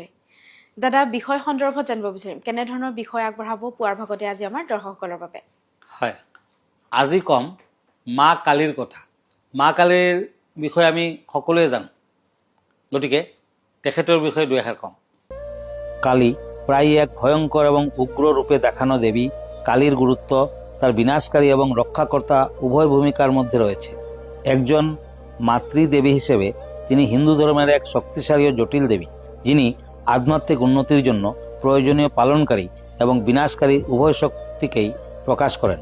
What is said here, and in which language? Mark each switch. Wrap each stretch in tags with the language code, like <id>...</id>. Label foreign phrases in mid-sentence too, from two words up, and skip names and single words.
<as>দাদা, বিষয় সন্দৰ্ভত জানিব বিচাৰিম, কেনেধৰণৰ বিষয় আগবঢ়াব পুৱাৰ ভাগতে আজি আমাৰ দৰ্শকসকলৰ বাবে? হয়, আজি ক'ম মা কালীৰ কথা। মা কালীৰ বিষয়ে আমি সকলোৱে জানো, গতিকে তেখেতৰ বিষয়ে দুই এষাৰ ক'ম।</as> <bn>কালী প্ৰায় এক ভয়ঙ্কর এবং উগ্র রূপে দেখানো দেবী। কালীর গুরুত্ব তার বিনাশকারী এবং রক্ষাকর্তা উভয় ভূমিকার মধ্যে রয়েছে। একজন মাতৃদেবী হিসেবে তিনি হিন্দু ধর্মের এক শক্তিশালী ও জটিল দেবী, যিনি আধ্যাত্মিক উন্নতির জন্য প্রয়োজনীয় পালনকারী এবং বিনাশকারী উভয় শক্তিকেই প্রকাশ করেন।</bn>